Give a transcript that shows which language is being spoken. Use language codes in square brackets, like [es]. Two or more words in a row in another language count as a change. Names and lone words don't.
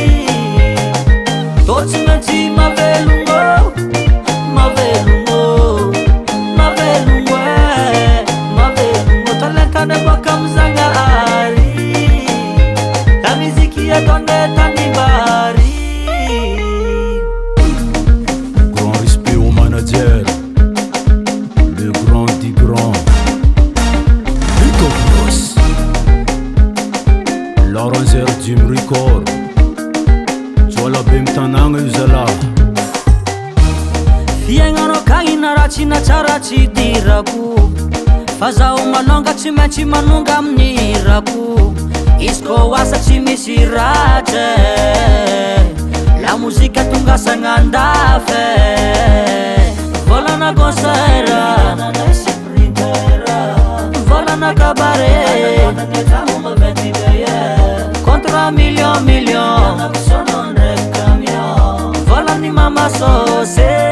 [mg] tô tsy maintsy mavelogno talentane boka am'Zagnahary [fr] la musique [mg] ataonay tanimbary. [fr] Grand respect au manager, le grand du grand, Rico Boss, l'arrangeur du record, [mg] Joala Bemtananga Uzala. Fiaignanao kagnina raha tsy natsara tsy dirako fa zaho malonga tsy maintsy manonga amin'ny rako izy kô asa tsy misy ratsy la mozika tonga sagnandafe volana concert volana cabaret contre million volany mama sose